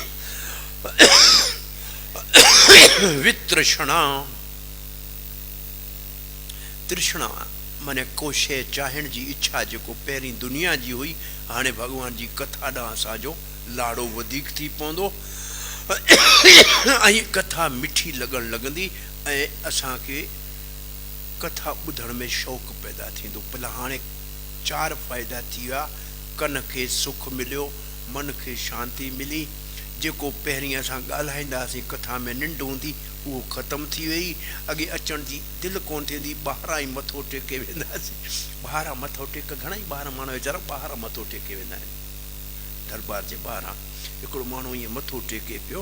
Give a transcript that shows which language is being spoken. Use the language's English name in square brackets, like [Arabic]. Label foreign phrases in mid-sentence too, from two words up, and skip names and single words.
[Sindhi] वितृष्णा, तृष्णा माने को शइ चाहण जी इच्छा, जेको पहिरीं दुनिया जी हुई, हाणे भगवान जी कथा ॾांहुं असांजो लाड़ो वधीक थी पवंदो, ऐं कथा मिठी लॻण लॻंदी, ऐं असांखे कथा ॿुधण में शौक़ु पैदा थींदो। भला हाणे 4 फ़ाइदा थी विया। कन के सुख मिलियो, मन के शांति मिली। जेको पहिरीं असां ॻाल्हाईंदासीं कथा में निंड हूंदी उहो ख़तमु थी वई। अॻे अचण जी दिलि कोन थींदी, ॿाहिरां ई मथो टेके वेंदासीं। ॿाहिरां मथो टेक, घणेई ॿाहिरां माण्हू वीचारा ॿाहिरां मथो टेके वेंदा आहिनि। दरबार जे ॿाहिरां हिकिड़ो माण्हू ईअं मथो टेके पियो।